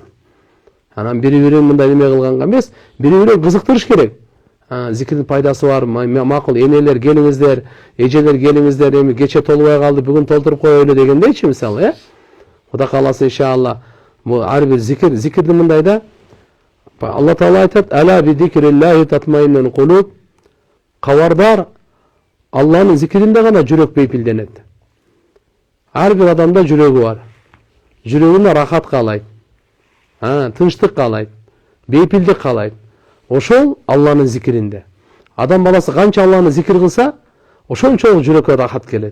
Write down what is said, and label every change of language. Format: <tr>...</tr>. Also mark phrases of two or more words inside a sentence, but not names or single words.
<ky>Анан бири-бирин мындай неме кылганга эмес, бири-бирин кызыктырыш керек. Зикирдин пайдасы бар, макул энелер келиңиздер, эжелер келиңиздер, эми кече толбой калды, бүгүн толтуруп коелу дегендейчи мисалы, Кудай кааласа иншалла. Бу ар бир зикирдин мындай да. Алла Таала айтат:</ky> <ar>"ألا بذكر الله تطمئن القلوب."</ar> <ky>Кабардар, Алланын зикиринде гана жүрөк бейпилденет. Ар бир адамда жүрөгү бар. Жүрөгүнө рахат каалайт. Тынчтык каалайт, бейпилдик каалайт. Ошол Алланын зикиринде. Адам баласы канча Алланы зикир кылса, ошончолук жүрөккө рахат келет.</ky>